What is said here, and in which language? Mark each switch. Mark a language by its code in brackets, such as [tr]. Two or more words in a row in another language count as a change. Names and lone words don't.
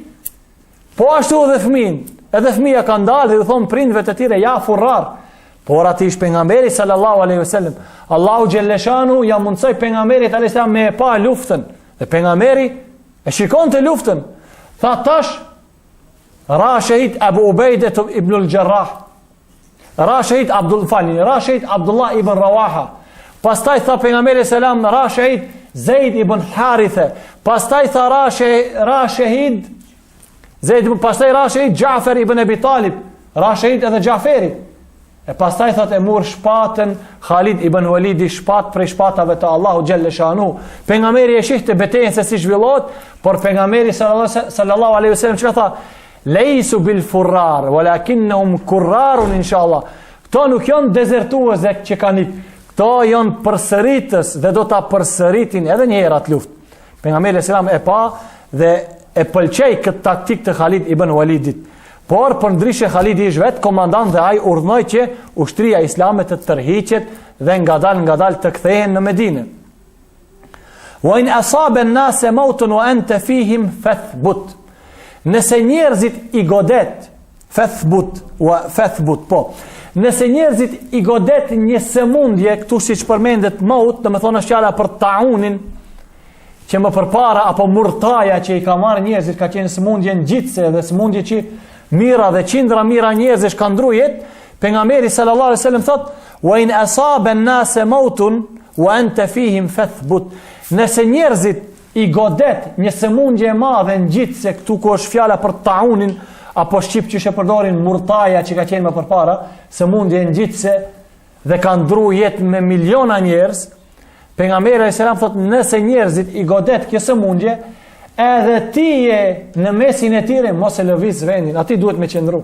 [sq] Po ashtu edhe fëmin. Edhe fëmia ka ndalë dhe i thon prindve të tjerë: [ar] "Ja furrar." [sq] Por aty ish pejgamberi [ar] sallallahu alaihi wasallam. [sq] Allahu xhelleshanu ja mundsoi pejgamberit [ar] alayhis salam [sq] me pa luftën. Dhe pejgamberi e shikonte luftën. Tha tash ra shahid Abu Ubejde ibn al-Jarrah. Ra shahid Abdullah ibn Rawaha. Pastaj tha pejgamberi selam: "Ra shahid Zaid ibn Haritha." Pastaj tha ra shahid Ja'far ibn Abi Talib. Ra shahid edhe Ja'feri. E pastaj thot e mur shpatën Khalid ibn Walidi, shpat prej shpatave të Allahu [ar] xhelle shanu. [sq] Pejgamberi e shihte betejën se si zhvillohet, por pejgamberi [ar] sallallahu alaihi wasallam [sq] çka tha: [ar] "Laysu bil furrar, walakinnahum kurrarun inshallah." [sq] Këto nuk janë dezertuese që kanë ikë. Këto janë përsëritës dhe do ta përsëritin edhe një herë atë luftë. Pejgamberi selam e pa dhe e pëlqej këtë taktik të Khalid ibn Walidit. Por për ndryshe Khalidi ish vetë komandant dhe ai urdhnoi që ushtria islame të tërhiqet dhe ngadal të kthehen në Medinë. [ar] Wa in asaba an-nas mautun wa anta fihim fathbut. [sq] Nëse njerëzit i godet fathbut, po. Nëse njerëzit i godet një sëmundje, këtu siç përmendet maut, do të thonë është fjala për taunin, që më përpara apo murtaja që i ka marrë njerëzit, ka qenë sëmundje ngjitse dhe sëmundje që mira dhe qindra mira njerëzish kanë ndrujet. Pejgamberi [ar] sallallahu alaihi wasallam [sq] thot: [ar] "Wa in asaba an-nas mautun wa anta fihim fathbut." [sq] Nëse njerëzit i godet një sëmundje e madhe ngjitse, këtu ku është fjala për taunin apo shqip që përdorin murtaja që ka qenë më përpara, sëmundje ngjitse dhe ka ndruar jetë me miliona njerëz. Pejgamberi selam thot: nëse njerëzit i godet kjo sëmundje, edhe ti je në mesin e tyre, mos e lëviz vendin, aty duhet me qëndru.